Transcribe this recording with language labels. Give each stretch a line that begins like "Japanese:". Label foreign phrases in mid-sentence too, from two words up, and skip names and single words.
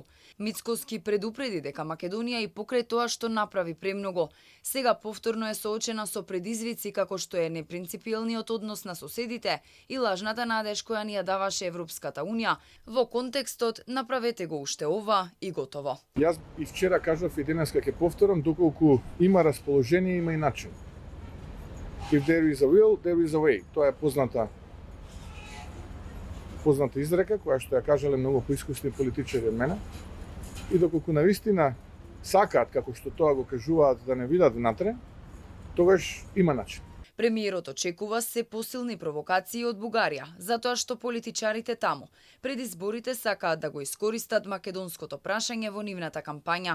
Macedonian: Мицкоски предупреди дека Македонија и покрај тоа што направи премногу, сега повторно е соочена со предизвици како што е непринципиелниот однос на соседите и лажната надеж која ни ја даваше Европската унија во контекстот направете го уште ова и готово. Јас и вчера кажав и денеска ќе повторам, доколку има расположение, има и начин.
English: If there is a will, there is a way.
Macedonian: Тоа е позната изрека која што ја кажале многу поискусни политичари од мене. И доколку навистина сакаат, како што тоа го кажуваат, да не видат внатре, тогаш има начин. Премиерот очекува се посилни провокации од Бугарија, затоа што политичарите таму пред изборите сакаат да го искористат македонското прашање во нивната кампања.